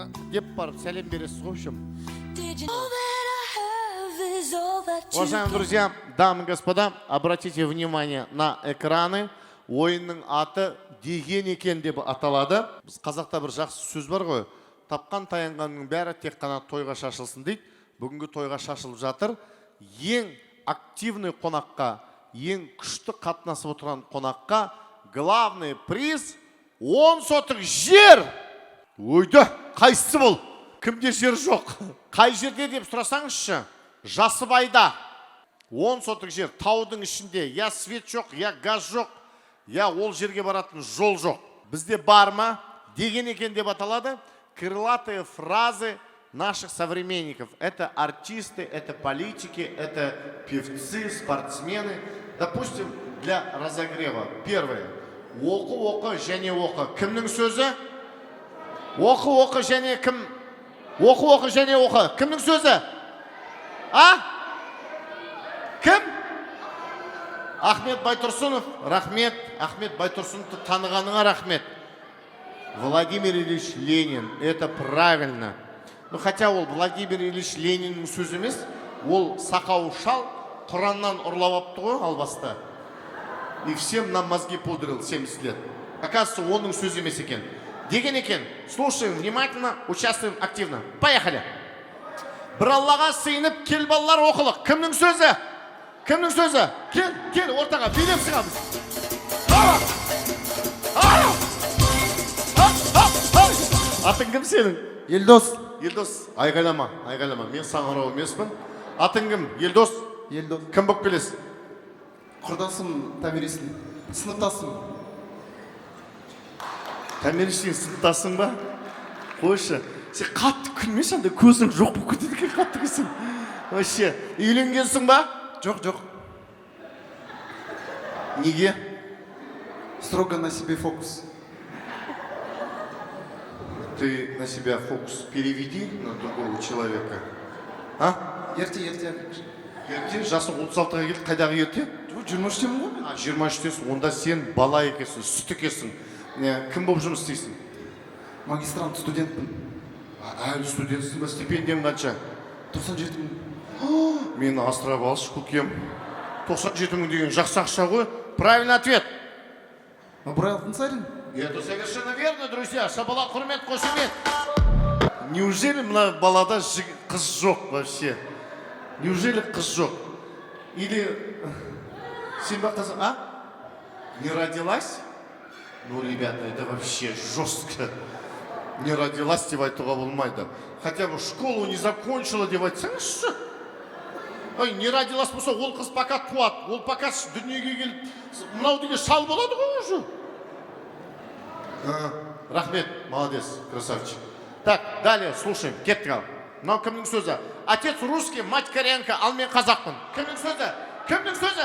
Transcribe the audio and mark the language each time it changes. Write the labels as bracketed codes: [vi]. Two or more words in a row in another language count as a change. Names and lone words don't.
[kk] деп барып сәлем бересіз ғой. [ru] Уважаемые друзья, дамы и господа, обратите внимание на экраны. [kk] Ойынның аты деген екен деп аталады. Біз қазақта бір жақсы сөз бар ғой. Тапқан таянғанның бәрі тек қана тойға шашылсын дейді. Бүгінгі тойға шашылып жатыр. Ең активный қонаққа, ең күшті қатынасып отырған қонаққа [ru] главный приз [kk] 10 сотық жер. Ойды, қайсысы бұл? Кімде жер жоқ? Қай жерде деп сұрасаңызшы? Жасыбайда 10 сотық жер, таудың ішінде. Я свет жоқ, я газ жоқ, я ол жерге баратын жол жоқ. Бізде бар ма? Деген екен деп аталады. [ru] Крылатые фразы наших современников. Это артисты, это политики, это певцы, спортсмены. Допустим, для разогрева. Первое. [kk] Оқы, және оқы. Кімнің сөзі? Оқы, және кім? Оқы, және оқы. Кімнің сөзі? А? Кім? Ахмет Байтұрсынов. Рахмет. Ахмет Байтұрсыновты танығаныңа рахмет. [ru] Владимир Ильич Ленин. Это правильно. Ну, хотя [kk] ол Владимир Ильич Лениннің сөзі емес, ол сақау шал Құраннан ұрлап апты ғой албаста. [ru] И всем нам мозги пудрил 70 лет. Оказывается, [kk] оның сөзі емес екен. Деген екен. [ru] Слушаем внимательно, участвуем активно. Поехали. [kk] Бір Аллаға сыйынып, кел балалар оқылық. Кімнің сөзі? Кімнің сөзі? Кел, ортаға, билеп сығамыз. Атың кім сенің? Елдос. Елдос, айғайлама. Мен саңырау емеспін. Атың кім? Елдос. Кім болып келесің? Құрдасым Тәмересін. Сыныптасым. Тәмересін сыныптасың ба? Қойшы. Сен қатты күлмеші, анда көзің жоқ бұл күтеді қатты күлсің. Вообще, үйленгенсің ба? Жоқ. Неге? [ru] Строго на себе фокус. Ты на себя фокус переведи на другого человека. А? [kk] Ерте. Ерте? Жасың 36-ға келді, қайдағы ерте? 23-темін ғой. 23-тесің, онда сен бала екенсің, сүт екенсің. Кім болып жұмыс істейсің? Магистрант студентпін. Әлі студентсің ба? Стипендиям қанша? 97 мың. Мені асырап алшы, көкем. 97 мың деген жақсы ақша ғой. [ru] Правильный ответ. Ыбырай Алтынсарин. Это совершенно верно, друзья. [kk] Шабала құрмет, қошемет. Неужели мына балада қыз жоқ вообще? Неужели қыз жоқ? Или сен ба қызың, а? [ru] Не родилась? Ну, ребята, это вообще жестко. Не родилась [kk] деп айтуға болмайды. [ru] Хотя бы школу не закончила [kk] деп айтсаңызшы. Ой, [ru] не родилась [kk] болса, ол қыз пока туады. Ол пока дүниеге келіп, мынау деген шал болады ғой уже. [ru] Рахмет, молодец, красавчик. Так, далее, слушаем, [kk] кеттік. Мынау кімнің сөзі? [ru] Отец русский, мать кореянка, [kk] ал мен қазақпын. Кімнің сөзі?